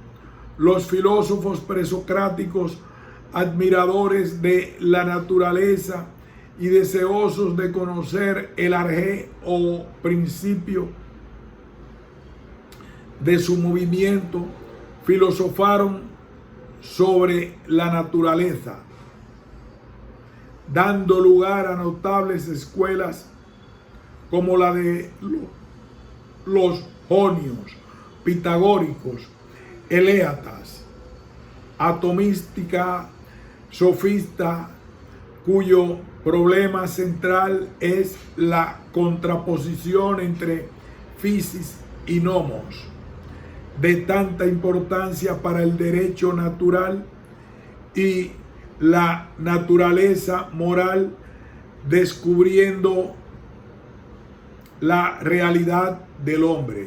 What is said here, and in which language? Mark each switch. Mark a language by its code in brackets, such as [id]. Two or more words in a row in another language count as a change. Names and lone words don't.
[es] Los filósofos presocráticos, admiradores de la naturaleza y deseosos de conocer el arjé o principio de su movimiento, filosofaron sobre la naturaleza, dando lugar a notables escuelas como la de los jonios, pitagóricos, eleatas, atomística, sofista, cuyo problema central es la contraposición entre physis y nomos, de tanta importancia para el derecho natural y la naturaleza moral, descubriendo la realidad del hombre.